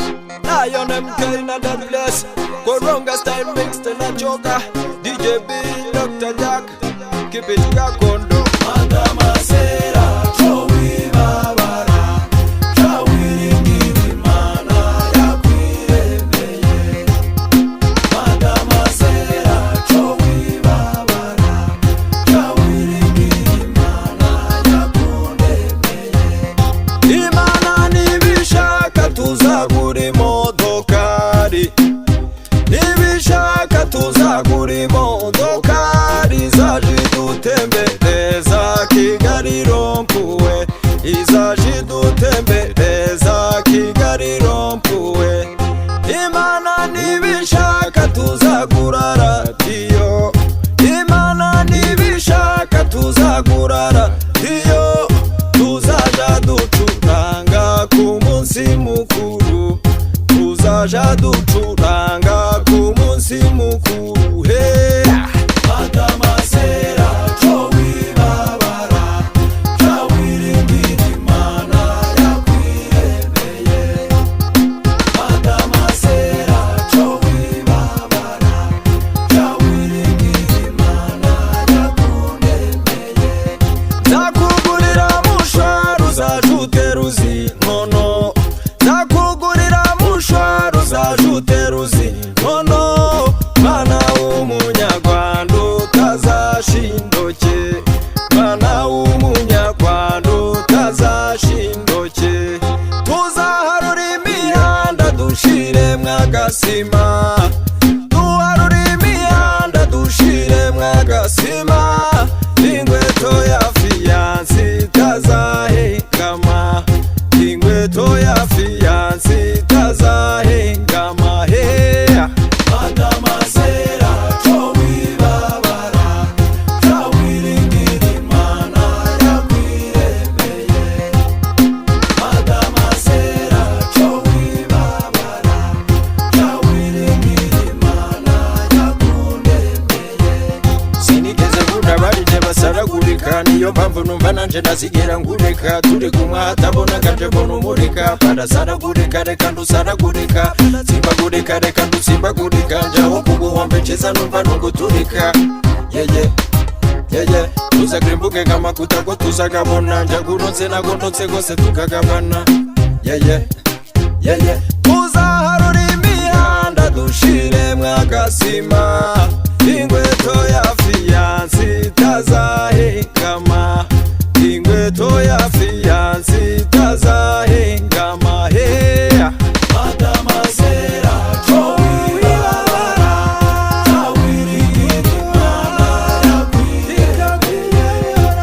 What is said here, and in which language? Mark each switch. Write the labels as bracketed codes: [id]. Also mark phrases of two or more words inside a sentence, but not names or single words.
[en] Lion MK in the place. Koronga style mixed in a joker. DJ B, Dr. Jack. Keep it gakondo. [rw] Madama Sera, Joey Babara, Joey Ngimana yakwiremeye. Madama Sera, Joey Babara, Joey Ngimana yakundemeye. Imana nibishaka tuzagura imodokari. Nibishaka tuzagura imodokari zaje dutembereza Kigali rompuwe, izaje dutembereza Kigali rompuwe. Imana nibishaka tuzagura radiyo, Imana nibishaka tuzagura radiyo, tuzaja ducuranga ku munsi mukuru, tuzaja ducuranga ku munsi mukuru. Hey! Madama Sera, Joey Babara, Joey Ngimana yakwiremeye. Madama Sera, Joey Babara, Joey Ngimana yakundemeye. Nzakugurira mushwaro uzaje uteruzi nkono, nzakugurira mushwaro uzaje uteruzi nkono. Mwana w'umunyarwanda utazashindoke, mwana w'umunyarwanda utazashindoke. Tuzaharura imihanda dushiremwo agasima, tuharura imihanda dushiremwo agasima. Ingweto ya fiyansi itazahengama, ingweto ya fiyansi itazahengama. Hey! Madama Sera, Joey Babara, Joey Ngimana yakwiremeye. Madama Sera, Joey Babara, Joey Ngimana yakundemeye. Sinigeze nkunda barije basaragurika, niyo mpamvu numva nanje nazigera ngureka. Turi kumwe hatabona kanje mbona umurika, barasaragurika reka ndusaragurika, simbagurika reka ndusimbagurika. Njaho kuguhombekeza numva nuguturika. Yeye yeye tuzagira imbuga nk'amakuta ko tuzagabona, njagurutse nagondotse gose tukagabana. Yeye yeye tuzaharura imihanda dushiremwo agasima, ingweto ya fiyansi itazahengama, ingweto ya fiyansi itazahengama. Hey! Madama Sera, Joey Babara, Joey Ngimana yakwiremeye.